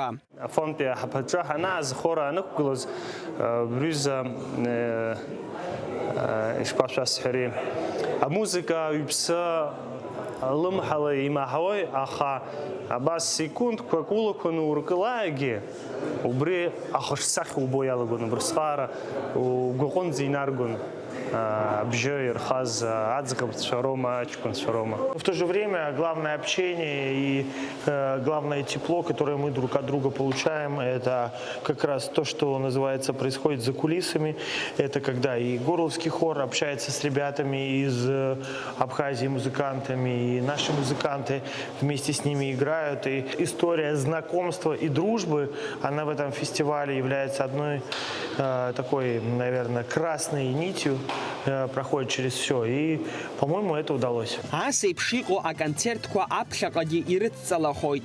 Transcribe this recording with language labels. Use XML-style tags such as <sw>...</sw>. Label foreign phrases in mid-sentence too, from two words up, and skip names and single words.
<ab>Афонтәи аҳаԥаҿы ҳанааз хора анықәгылоз брҩыза ишԥашәасҳәари, амузыка иԥсы лымҳала имаҳауеи, аха абас секундқәак улақәаны уркылааигьы убри ахаҿсахьа убо иалагон, убрысҟаара угәаҟынӡа инаргон абжьы ирхаз аӡӷабцәа роума, аҷкәынцәа роума.</ab> <ru>В то же время главное общение и главное тепло, которое мы друг от друга получаем, это как раз то, что называется происходит за кулисами. Это когда и Горловский хор общается с ребятами из Абхазии, музыкантами, и наши музыканты вместе с ними играют. И история знакомства и дружбы, она в этом фестивале является одной такой, наверное, красной нитью, проходит через все. И, по-моему, это удалось.</ru> <ab>Ас еиԥш иҟоу аконцертқәа аԥхьаҟагьы ирыцҵалахоит.</ab>